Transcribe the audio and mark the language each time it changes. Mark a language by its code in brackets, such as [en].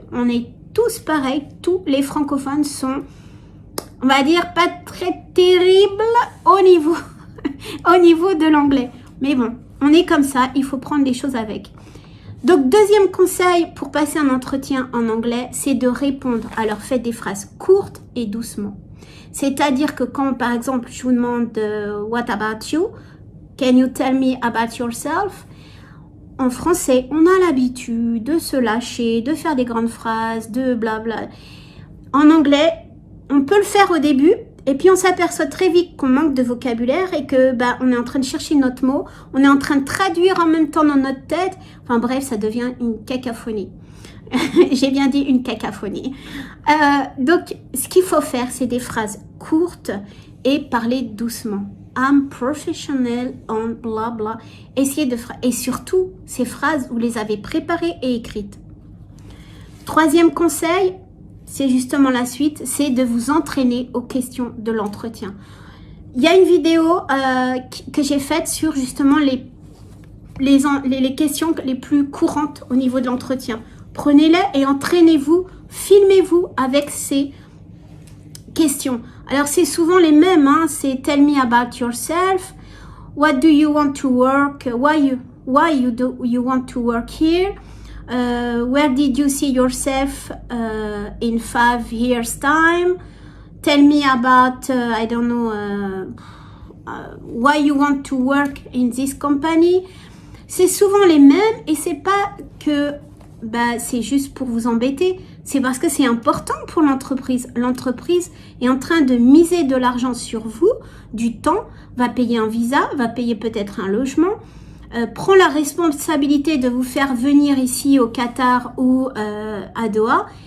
[fr] On est tous pareils. Tous les francophones sont, on va dire, pas très terribles au niveau de l'anglais. Mais bon, on est comme ça, il faut prendre les choses avec. Donc, deuxième conseil pour passer un entretien en anglais, c'est de répondre. Alors, faites des phrases courtes et doucement. C'est-à-dire que quand, par exemple, je vous demande [en] What about you? Can you tell me about yourself? [fr] En français, on a l'habitude de se lâcher, de faire des grandes phrases, de blabla. En anglais, on peut le faire au début. Et puis on s'aperçoit très vite qu'on manque de vocabulaire et que on est en train de chercher notre mot, on est en train de traduire en même temps dans notre tête. Enfin bref, ça devient une cacophonie. J'ai bien dit une cacophonie. Donc ce qu'il faut faire, c'est des phrases courtes et parler doucement. [en] I'm professional on bla bla. [fr] Essayez de et surtout ces phrases, vous les avez préparées et écrites. Troisième conseil, c'est justement la suite, c'est de vous entraîner aux questions de l'entretien. Il y a une vidéo que j'ai faite sur justement les questions les plus courantes au niveau de l'entretien. Prenez-les et entraînez-vous, filmez-vous avec ces questions. Alors c'est souvent les mêmes, hein, c'est [en] tell me about yourself, what do you want to work, why you want to work here, where did you see yourself in 5 years time? Tell me about, I don't know, why you want to work in this company. [fr] C'est souvent les mêmes et c'est pas que c'est juste pour vous embêter. C'est parce que c'est important pour l'entreprise. L'entreprise est en train de miser de l'argent sur vous, du temps, va payer un visa, va payer peut-être un logement, prend la responsabilité de vous faire venir ici au Qatar ou à Doha.